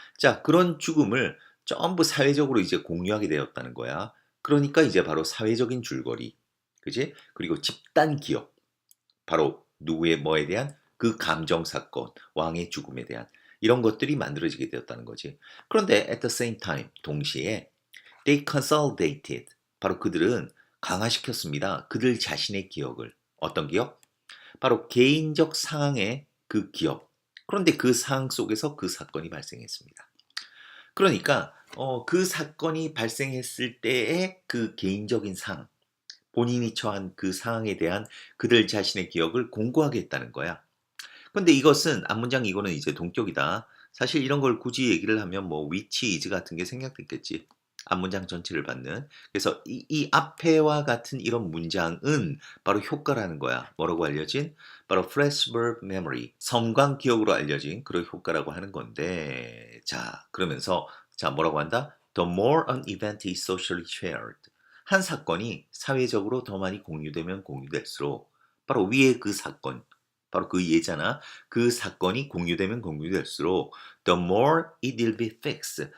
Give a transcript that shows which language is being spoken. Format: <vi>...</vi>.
<ko>자, 그런 죽음을 전부 사회적으로 이제 공유하게 되었다는 거야. 그러니까 이제 바로 사회적인 줄거리. 그지? 그리고 집단 기억. 바로 누구의 뭐에 대한 그 감정 사건, 왕의 죽음에 대한 이런 것들이 만들어지게 되었다는 거지. 그런데</ko> <en>at the same time</en> <ko>동시에</ko> <en>they consolidated</en> <ko>바로 그들은 강화시켰습니다. 그들 자신의 기억을 어떤 기억? 바로 개인적 상황의 그 기억. 그런데 그 상황 속에서 그 사건이 발생했습니다. 그러니까 그 사건이 발생했을 때의 그 개인적인 상황, 본인이 처한 그 상황에 대한 그들 자신의 기억을 공고하게 했다는 거야. 근데 이것은 앞문장 이거는 이제 동격이다. 사실 이런 걸 굳이 얘기를 하면 뭐</ko> <en>which is</en> <ko>같은 게 생략됐겠지. 앞문장 전체를 받는. 그래서 이 앞에와 같은 이런 문장은 바로 효과라는 거야. 뭐라고 알려진?</ko> <en>바로 flashverb memory.</en> <ko>섬광 기억으로 알려진 그런 효과라고 하는 건데. 자, 그러면서 자, 뭐라고 한다?</ko> <en>The more an event is socially shared.</en> <ko>한 사건이 사회적으로 더 많이 공유되면 공유될수록 바로 위에 그 사건 바로 그 예잖아. 그 사건이 공유되면 공유될수록</ko> <en>the more it will be fixed.</en>